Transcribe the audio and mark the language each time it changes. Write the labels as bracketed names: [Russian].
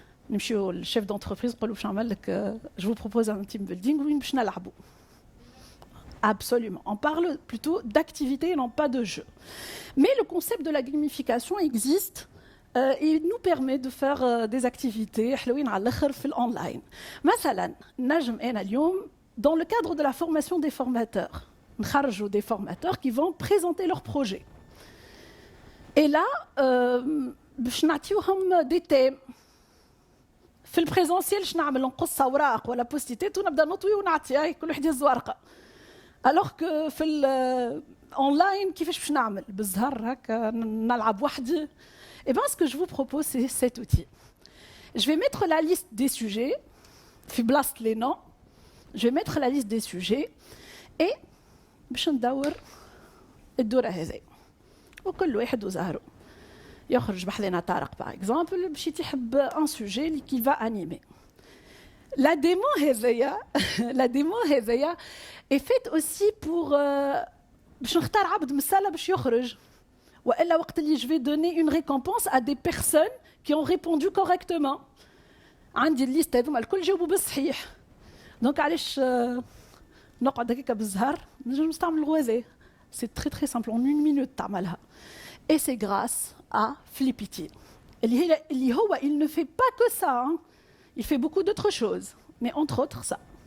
[Arabic] نمشيو للشيف d'entreprise نقولوا باش نعمل لك [French] je vous propose un team building [Arabic] وين باش نلعبوا. [French] Absolument. On parle plutôt d'activité et non pas de jeu. Mais le concept de la gamification existe et il nous permet de faire des activités [Arabic] حلوين على الاخر في الاونلاين. مثلا نجم انا اليوم [French] dans le cadre de la formation des formateurs, [Arabic] نخرجوا [French] des formateurs qui vont présenter leurs projets. Et là, [Arabic] باش نعطيوهم [French] des thèmes. [Arabic] في البريزونسيال باش نعمل نقص اوراق ولا بوستيتات ونبدا نطوي ونعطي كل واحد يهز ورقه. [French] Alors que [Arabic] في الاونلاين كيفاش باش نعمل بالزهر هكا نلعب وحدي. [French] Et bien ce que je vous propose c'est cet outil. Je vais mettre la liste des sujets, [Arabic] في بلاصة [French] les noms, je vais mettre la liste des sujets et [Arabic] باش ندور الدورة هذه وكل واحد وزهره. يخرج بحذنا طارق [French] par exemple [Arabic] باش يحب ان sujet اللي [French] qui va animer. La démo [Arabic] هذيا [French] est faite aussi pour [Arabic] باش نختار عبد من السالة باش يخرج. والا وقت اللي [French] je vais donner une récompense à des personnes qui ont répondu correctement. [Arabic] عندي الليست هذوما الكل جاوبوا بالصحيح. دونك علاش نقعد هكاك بالزهر نجم نستعمل الغوازي. [French] C'est très très simple, en 1 minute [Arabic] تعملها. [French] Et c'est grâce à Flippity. [Arabic] اللي هو [French] il ne fait pas que ça, hein. Il fait beaucoup d'autres choses, mais entre autres ça.